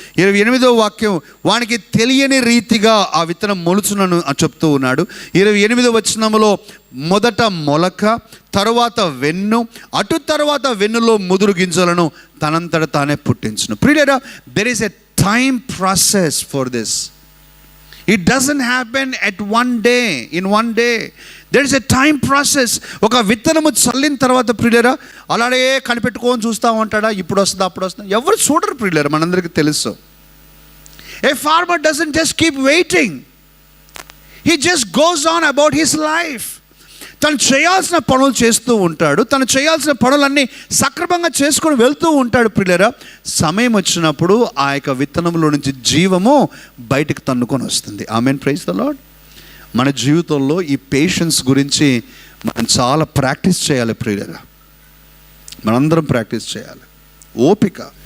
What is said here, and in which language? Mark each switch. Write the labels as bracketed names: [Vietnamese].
[Telugu] 28వ వాక్యం, వానికి తెలియని రీతిగా ఆ విత్తనం మొలుచునను చెప్తూ ఉన్నాడు. 28వ వచనములో మొదట మొలక, తరువాత వెన్ను, అటు తర్వాత వెన్నులో ముదురు గింజలను తనంతట తానే పుట్టించును. ప్రియులారా, [English] There is a time process for this. It doesn't happen at one day, in one day. There is a time process. [Telugu] ఒక విత్తనము చల్లిన తర్వాత ప్రియులరా అలాగే కనిపెట్టుకొని చూస్తూ ఉంటాడా, ఇప్పుడు వస్తుందా అప్పుడు వస్తుందా? ఎవరు చూడరు ప్రియులరా, మనందరికీ తెలుసు. [English] A farmer doesn't just keep waiting. He just goes on about his life. [Telugu] తను చేయాల్సిన పనులు చేస్తూ ఉంటాడు, తను చేయాల్సిన పనులన్నీ సక్రమంగా చేసుకొని వెళ్తూ ఉంటాడు ప్రియులరా. సమయం వచ్చినప్పుడు ఆ యొక్క విత్తనంలో నుంచి జీవము బయటకు తన్నుకొని వస్తుంది. ఆమేన్, [English] Praise the Lord. [Telugu] మన జీవితంలో ఈ పేషెన్స్ గురించి మనం చాలా ప్రాక్టీస్ చేయాలి ప్రియులరా, మనందరం ప్రాక్టీస్ చేయాలి. ఓపిక.